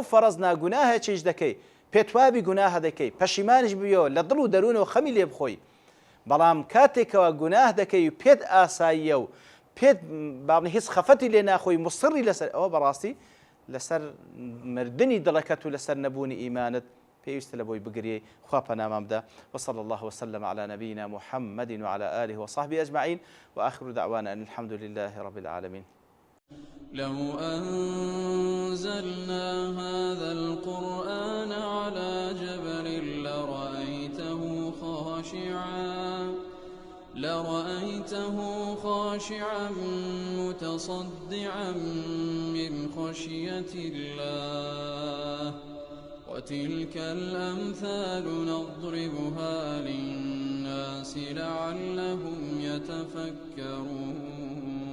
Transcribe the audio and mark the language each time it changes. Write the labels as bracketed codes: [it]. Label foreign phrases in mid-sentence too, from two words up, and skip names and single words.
[ckb] فەرەز ناگوناهێکیش دەکەی پێتوابی گوناهە دەکەی پەشیمانیش ببیەوە لە دڵ و دەروونەوە خەمی لێ بخۆی بەڵام کاتێکەوە گوناه دەکەی و پێت ئاساییە و پێت باڵنی هیچ خەفەتی لێ ناخۆی مصری لەسەر ئەوە بەڕاستی لەسەر مردنی دڵەکەت و لەسەر نەبوونی ئیمانت پێویستە لە بۆی بگرێ خوا پەنامان بدە [ar] وصلى الله وسلم على نبينا محمد وعلى آله وصحبه أجمعين وآخر دعوانا أن الحمد لله رب العالمين لو أنزلنا هذا القرآن على جبل لرأيته خاشعا متصدعا من خشية الله وتلك الأمثال نضربها للناس لعلهم يتفكرون